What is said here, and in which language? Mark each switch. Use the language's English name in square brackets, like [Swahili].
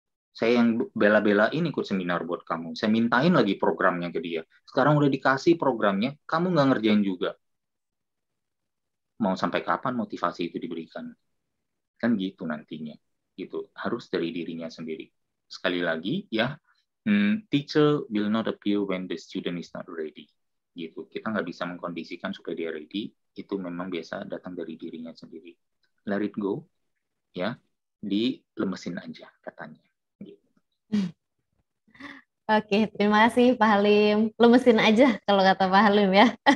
[Indonesian] Saya yang bela-belain ikut seminar buat kamu. Saya mintain lagi programnya ke dia. Sekarang udah dikasih programnya, kamu nggak ngerjain juga. Mau sampai kapan motivasi itu diberikan? Kan gitu nantinya. Gitu. Harus dari dirinya sendiri. Sekali lagi, ya, [English] teacher will not appear when the student is not ready. [Indonesian] Gitu. Kita nggak bisa mengkondisikan supaya dia ready. Itu memang biasa datang dari dirinya sendiri. [English] Let it go, [Indonesian] ya, dilemesin aja katanya. Gitu. Oke, terima kasih Pak Halim. Lemesin aja kalau kata Pak Halim ya.